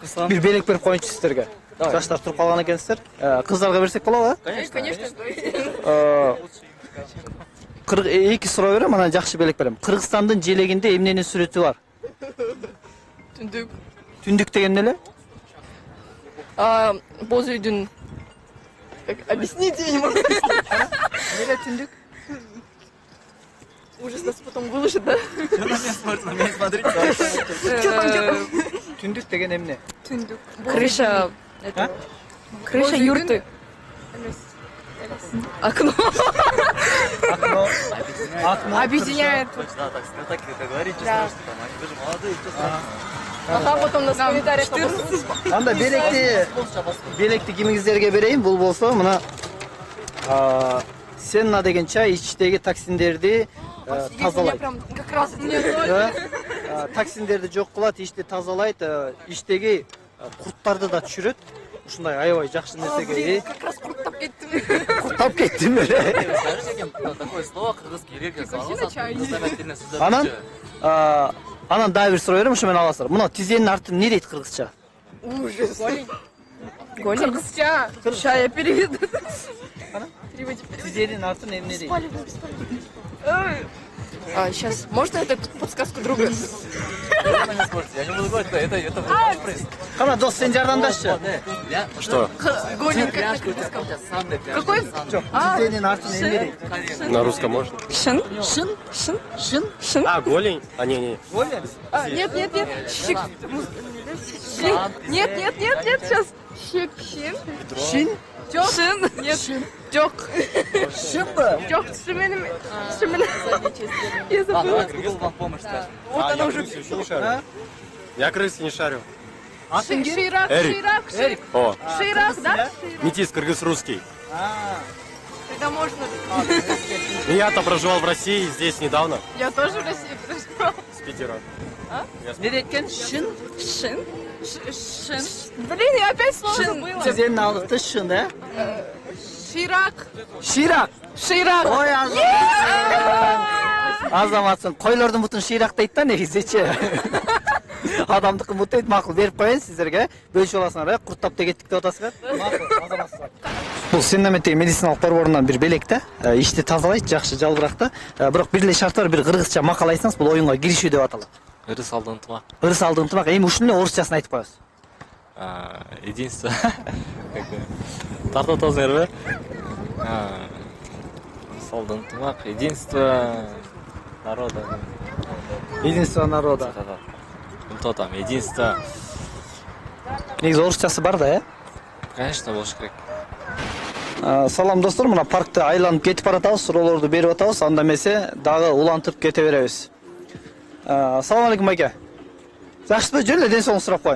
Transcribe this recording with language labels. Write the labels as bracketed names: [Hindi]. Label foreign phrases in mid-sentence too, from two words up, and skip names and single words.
[Kyrgyz] Бир белек берип коеюнчу сиздерге. Жаштар туруп калган экенсиздер. Кыздарга берсек болобу, [Russian] Конечно. [Kyrgyz] Эки суроо берем, анан жакшы белек берем. Кыргызстандын желегинде эмненин сүрөтү бар? Түндүк. Түндүк деген эмне эле? Боз үйдүн. [Russian] Объясните, я не могу. [Kyrgyz] Эмне түндүк? [Russian] Ужас, нас потом выложит, да? [Kyrgyz] Түндүк деген эмне? Түндүк. [Russian] Крыша. Крыша юрты. Окно. Окно. Объединяет. Да, так говорите, Да. что там, вы же молодые, что Ага, потом нас в комментариях. [Kyrgyz] Анда белекти кимиңиздерге берейин, бул болсо мына Сенна деген чай ичтеги токсиндерди тазалайт. [Russian] Как раз [Kyrgyz] Токсиндерди жок кылат, ичти тазалайт, ичтеги курттарды да түшүрөт. Ушундай аябай жакшы нерсеге. [Russian] Как раз [Kyrgyz] курттап кеттим. Курттап кеттим эле. [Russian] скажите, такое слово кыргызский язык, [Kyrgyz] Анан дагы бир суроо берем, ушу менен аласыздар. Мына тизенин артын эмне дейт кыргызча? [Russian] Ужас. Голень. Кыргызча. Ща я переведу. [Kyrgyz] Тизенин артын эмне дейт? [Russian] Сейчас, можно эту подсказку друга? Я не буду говорить, это приз. [Kyrgyz] Кана, дос, сен жардамдашчы. [Russian] Что? Голень. Какой? [Kyrgyz] Тизенин артын эмне дейт? [Russian] На русском можно? [English] Шин? Шин? [Russian] А, голень? А, не. Голем? Нет. Щик. Нет, сейчас. Щик. [English] Шин? [Russian] Шин? Нет. Тёк. [Kyrgyz] Шынбы? [Russian] Тёк. Шименем. Я забыла. Кыргыз вам помощь скажет. Вот она уже. Я крысы не шарю. [Kyrgyz] Атын ким? Ширак. Эрик. О, Ширак, да? [Russian] метис кыргыз-русский. Тогда можно. Я-то проживал в России, здесь недавно, Я тоже в России проживала. с Питера. [Kyrgyz] Не дейт экен? Шин? [English] Шин? Шин? [Russian] Блин, я опять слово забыла. [Kyrgyz] Тизенин алыкты шын, Ширак. Ширак. Ширак. Ой, азаматсың. Койлордун бутун ширак дейт да негизичи. Адамдыкы бут дейт, макул берип коеюн сиздерге. Бөлүшүп аласыңар, курттап кеттик деп атасыңар. Макул, азаматсыздар. Бул Сеннаметтеги медициналык борборунан бир белек да, ичти тазалайт, жакшы жалбыракта. Бирок бир эле шарт бар, бир кыргызча макал айтсаңыз, бул оюнга киришүү деп аталат. Ырыс алды ынтымак. Ырыс алды ынтымак. Эми ушуну эле орусчасын айтып коебуз. Единство. Тартып атасыңарбы? Ырыс алды ынтымак. [Russian] Единство народа. Единство народа. Там единство. [Kyrgyz] Негизи орусчасы бар да, Конечно, болуш керек. Салам достор, мына паркты айланып кетип баратабыз, суроолорду берип атабыз, анда эмесе дагы улантып кете беребиз. Салам алейкум байке. Жакшысызбы? Жөн эле ден соолугуңузду сурап коеюн.